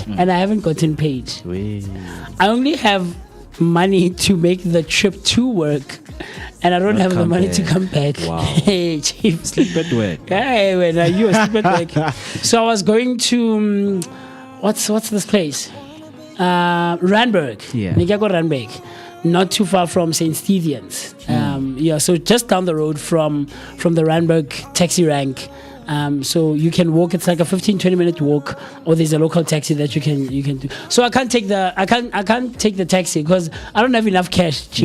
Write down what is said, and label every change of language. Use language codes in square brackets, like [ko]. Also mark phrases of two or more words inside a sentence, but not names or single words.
[en] And I haven't gotten paid. I only have money to make the trip to work, and I don't have the money to come back. Wow. Hey, chief. Sleep at work. Hey, when you sleep at work. So I was going to, what's this place? Randburg. Yeah. Nigago Randburg. Not too far from St. Stephen's. So just down the road from the Randburg taxi rank. So you can walk. It's like a 15-20 minute walk, or there's a local taxi that you can do. So I can't take the taxi because I don't have enough cash, chief.